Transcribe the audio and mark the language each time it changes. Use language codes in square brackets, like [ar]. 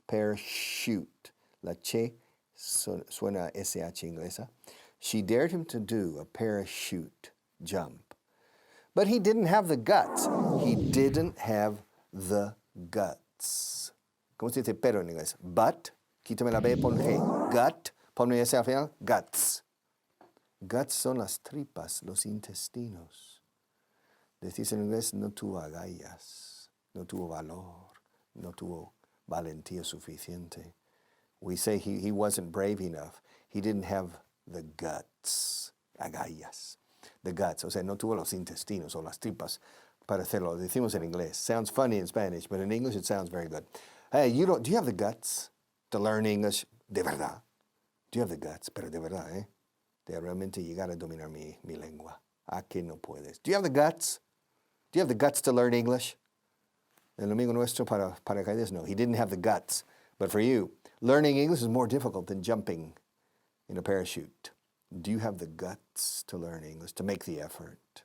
[es] Parachute. La che suena SH inglesa. [en] She dared him to do a parachute jump. But he didn't have the guts. He didn't have the guts. [es] ¿Cómo se dice pero en inglés? But, quítame la B, pon G. Gut, ponme ese al final, guts. Guts son las tripas, los intestinos. Decís en inglés, no tuvo agallas, no tuvo valor, no tuvo valentía suficiente. [en] We say he wasn't brave enough. He didn't have the guts, agallas. The guts, [es] o sea, no tuvo los intestinos o las tripas para hacerlo. Decimos en inglés. [en] Sounds funny in Spanish, but in English it sounds very good. Hey, do you have the guts to learn English? [es] De verdad. [en] Do you have the guts? [es] Pero de verdad, ¿eh? De realmente llegar a dominar mi lengua. ¿A que no puedes? [en] Do you have the guts? Do you have the guts to learn English? [es] El amigo nuestro para paracaídas, no. [en] He didn't have the guts. But for you, learning English is more difficult than jumping in a parachute. Do you have the guts to learn English, to make the effort?